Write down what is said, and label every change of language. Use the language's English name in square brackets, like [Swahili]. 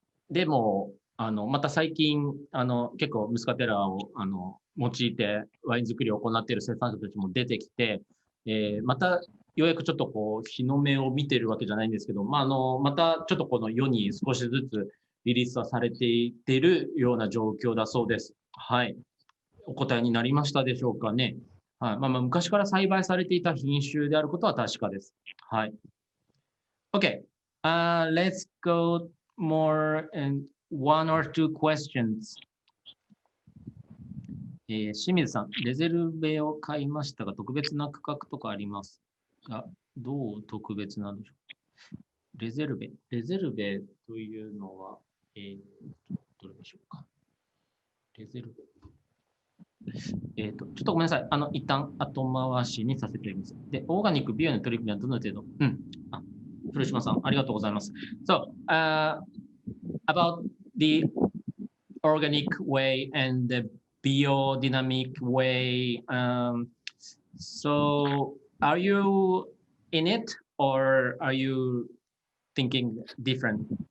[Japanese] でも、また最近、結構ムスカテラを、用いてワイン作りを行っている生産者たちも出てきて、また、ようやくちょっとこう、日の目を見てるわけじゃないんですけど、またちょっとこの世に少しずつ、リリースはされているような状況だそうです。はい。お答えになりましたでしょうかね。はい。昔から栽培されていた品種であることは確かです。はい。Okay. [English] Let's go more and one or two questions. [Japanese] 清水さん、レゼルベを買いましたが、特別な区画とかありますが、どう特別なんでしょうか。レゼルベというのは、どれでしょうか。レゼルベ。ちょっとごめんなさい。一旦後回しにさせていただきます。で、オーガニック、ビオの取り組みはどの程度古島さん、ありがとうございます。 [English] So, about the organic way and the biodynamic way, so are you in it or are you thinking different?